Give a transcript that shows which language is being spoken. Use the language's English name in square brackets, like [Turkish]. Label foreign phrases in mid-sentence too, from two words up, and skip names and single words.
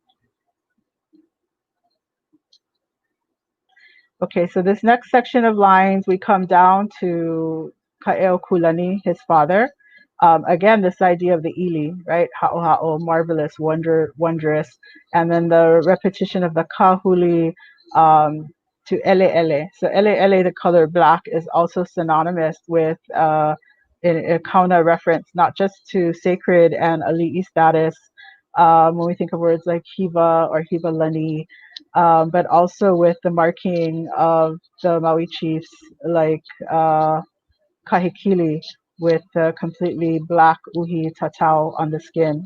[English] Okay, so this next section of lines, we come down to Ka'eo Kulani, his father. Again, this idea of the ili, right? [Hawaiian] Ha'o ha'o, [English] marvelous, wondrous. And then the repetition of the kahuli to [Hawaiian] ele ele. So ele ele, [English] the color black, is also synonymous with in a kauna reference, not just to sacred and ali'i status, when we think of words like hiva or [Hawaiian] hiva lani, [English] but also with the marking of the Maui chiefs like Kahikili with the completely black [Hawaiian] uhi tatau [English] on the skin.